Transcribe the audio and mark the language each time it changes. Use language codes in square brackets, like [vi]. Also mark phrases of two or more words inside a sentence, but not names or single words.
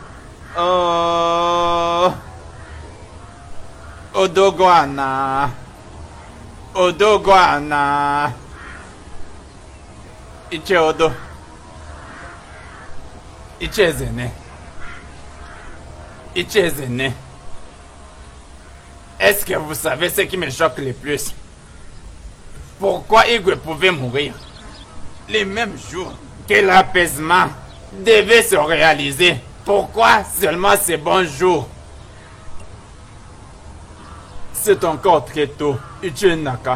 [fr] Oh. Odoguana. Odoguana. Iche Odo. Iche Zene. Iche Zene. Est-ce que vous savez ce qui me choque le plus? Pourquoi Igwe pouvait mourir les mêmes jours que l'apaisement devait se réaliser? Pourquoi seulement ces bons jours? C'est encore très tôt, Ichi Naka.